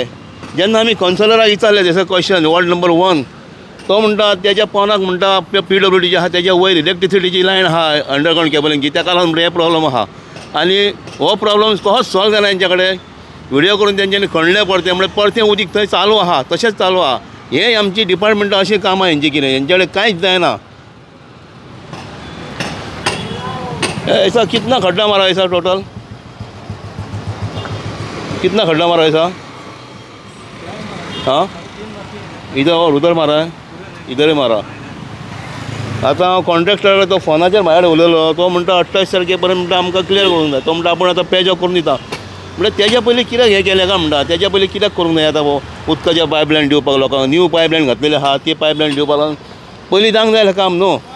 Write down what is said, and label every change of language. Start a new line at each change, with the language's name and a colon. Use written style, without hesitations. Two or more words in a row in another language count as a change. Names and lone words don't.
Konkani: जेन्ना आमी कौन्सिलराक विचारलें तेसो क्वेश्चन,
English: ward number
Konkani: 1, तो म्हणटा तेज्या पोंदाक म्हणटा PWD जे आहा तेज्या वयर इलेक्ट्रिसिटीची लायन आहा
English: underground cabling,
Konkani: तेका लागून म्हणटा हे प्रॉब्लम आहा. आनी हो प्रॉब्लम कसो सॉल्व जाला तेंच्या कडेन. व्हिडियो करून तेंच्यांनी खणलें परतें, म्हणल्यार परतें उदीक थंय चालू आहा, तशेंच चालू आहा. हे आमची डिपार्टमेंटां अशीं कामां हेंची कितें, हेंचे कडेन कांयच जायना.
Hindi: ऐसा कितना खड्डा मारा ऐसा टोटल, कितना खड्डा मारा ऐसा? हाँ इधर और उधर मारा है, इधर मारा.
Konkani: आतां हांव कॉन्ट्रॅक्टर तो फोनाचेर म्हाजे कडेन उलयलो. तो म्हणटा 28 तारखे पर्यंत म्हणटा आमकां क्लियर करूंक जाय. तो म्हणटा आपूण आतां
English: patch off
Konkani: करून दिता. म्हणल्यार तेज्या पयलीं कित्याक हें केलें काय म्हणटा. तेज्या पयलीं कित्याक करूंक जाय आतां उदकाच्या पायपलायन दिवपाक लोकांक.
English: new pipeline
Konkani: घातलेली आहा, ती पायपलायन दिवपाक लागून पयलीं जावंक जाय काम न्हू.